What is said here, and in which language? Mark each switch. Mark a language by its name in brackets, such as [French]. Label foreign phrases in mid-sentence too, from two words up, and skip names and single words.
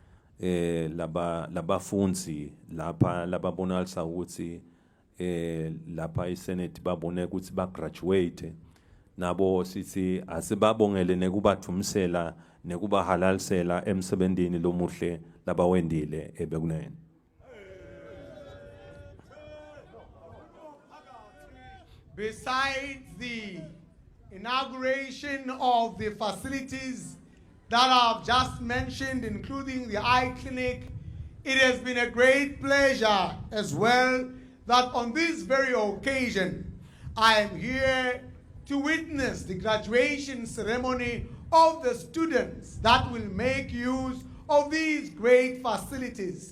[Swati] labafunzi lapha lababonalisa ukuthi lapha iSenate babone ukuthi bagraduate nabo sithi asibabongele nekubathumisela nekubahalalisela emsebenzini lomuhle labawendile ebekunene. [English] Besides the inauguration of the facilities that I've just mentioned, including the eye clinic, it has been a great pleasure as well that on this very occasion, I am here to witness the graduation ceremony of the students that will make use of these great facilities.